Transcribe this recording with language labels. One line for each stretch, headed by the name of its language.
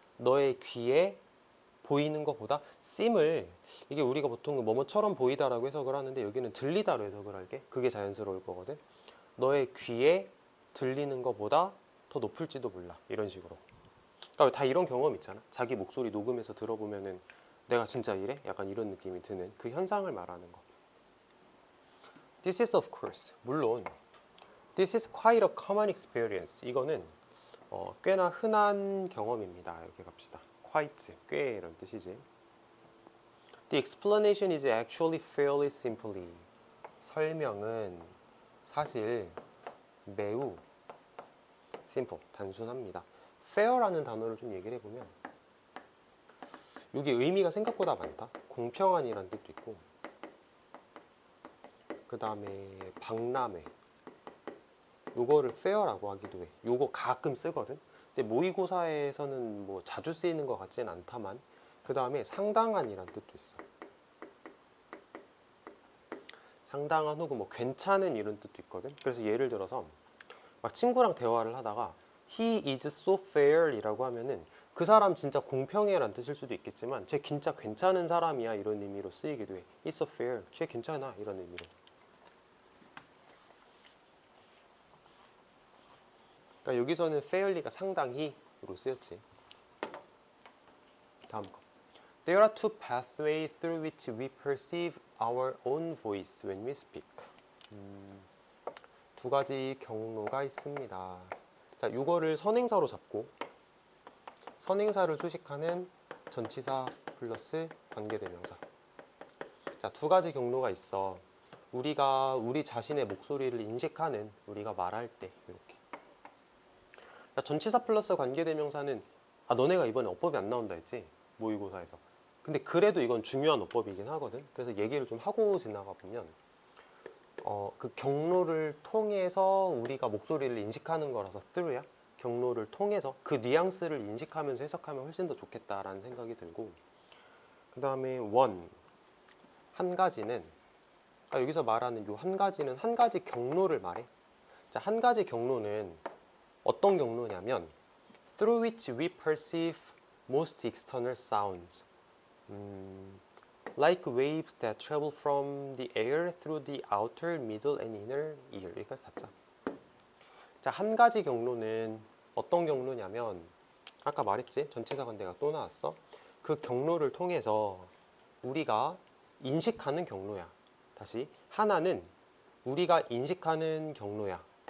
Korean: 너의 귀에 보이는 것보다. seem을 이게 우리가 보통 뭐뭐처럼 보이다라고 해석을 하는데 여기는 들리다로 해석을 할게. 그게 자연스러울 거거든. 너의 귀에 들리는 것보다 더 높을지도 몰라. 이런 식으로. 그러니까 다 이런 경험 있잖아. 자기 목소리 녹음해서 들어보면은 내가 진짜 이래? 약간 이런 느낌이 드는 그 현상을 말하는 거.
English: This is of course.
Korean: 물론
English: This is quite a common experience.
Korean: 이거는 꽤나 흔한 경험입니다. 이렇게 갑시다. quite, 꽤 이런 뜻이지.
English: The explanation is actually fairly simply.
Korean: 설명은 사실 매우 simple, 단순합니다. fair라는 단어를 좀 얘기를 해보면 이게 의미가 생각보다 많다. 공평한이라는 뜻도 있고, 그 다음에 박람회, 요거를 fair라고 하기도 해. 요거 가끔 쓰거든. 근데 모의고사에서는 뭐 자주 쓰이는 것 같지는 않다만, 그 다음에 상당한이라는 뜻도 있어. 상당한 혹은 뭐 괜찮은 이런 뜻도 있거든. 그래서 예를 들어서 막 친구랑 대화를 하다가
English: He is so fair
Korean: 이라고 하면은 그 사람 진짜 공평해 라는 뜻일 수도 있겠지만 쟤 진짜 괜찮은 사람이야 이런 의미로 쓰이기도 해.
English: He's so fair.
Korean: 쟤 괜찮아 이런 의미로. 그러니까 여기서는 fairly가 상당히로 쓰였지. 다음 거.
English: There are two pathways through which we perceive our own voice when we speak.
Korean: 두 가지 경로가 있습니다. 자, 이거를 선행사로 잡고 선행사를 수식하는 전치사 플러스 관계대명사. 자, 두 가지 경로가 있어. 우리가 우리 자신의 목소리를 인식하는, 우리가 말할 때 이렇게. 그러니까 전치사 플러스 관계대명사는 너네가 이번에 어법이 안 나온다 했지? 모의고사에서. 근데 그래도 이건 중요한 어법이긴 하거든. 그래서 얘기를 좀 하고 지나가 보면 그 경로를 통해서 우리가 목소리를 인식하는 거라서 through야. 경로를 통해서 그 뉘앙스를 인식하면서 해석하면 훨씬 더 좋겠다라는 생각이 들고, 그 다음에 한 가지는, 여기서 말하는 요 한 가지는 한 가지 경로를 말해. 자, 한 가지 경로는 어떤 경로냐면
English: through which we perceive most external sounds, like waves that travel from the air through the outer, middle, and inner ear.
Korean: 여기까지 닫자. 자, 한 가지 경로는 어떤 경로냐면 아까 말했지? 전치사 관대가 또 나왔어. 그 경로를 통해서 우리가 인식하는 경로야. 다시, 하나는 우리가 인식하는 경로야.